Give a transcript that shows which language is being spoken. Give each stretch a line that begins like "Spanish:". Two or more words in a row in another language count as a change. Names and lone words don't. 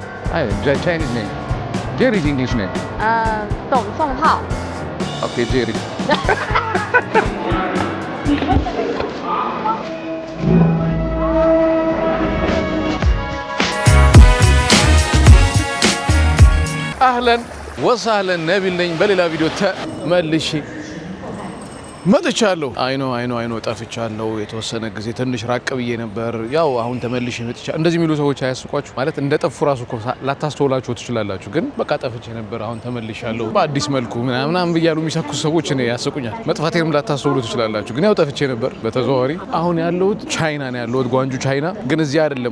English: Chinese name. Jerry's English name.
Chinese: 董宋浩
English: Okay, Jerry.
Arabic: أهلا وسهلا
Amharic: نبيل ነኝ በሌላ ቪዲዮ ተመልሼ መጥቻለሁ። አይኖ ጠፍቻለሁ። የተወሰነ ጊዜ ትንሽ ራቅ ብዬ ነበር። ያው አሁን ተመልሼ መጥቻለሁ። እንደዚህ የሚሉ ሰዎች አያስቋችሁ ማለት እንደ ጠፉ ራሱ እኮ ላታስተውላችሁ ትችላላችሁ። ግን በቃ ጠፍቼ ነበር አሁን ተመልሻለሁ በአዲስ መልኩ ምናምን ብያሉ የሚሰኩ ሰዎች እኔ ያስቁኛል። መጥፋቴንም ላታስተውሉ ትችላላችሁ። ግን ያው ጠፍቼ ነበር በተዘዋዋሪ። አሁን ያለሁት ቻይና ነው ያለሁት፣ ጓንጁ ቻይና። ግን እዚህ አይደለም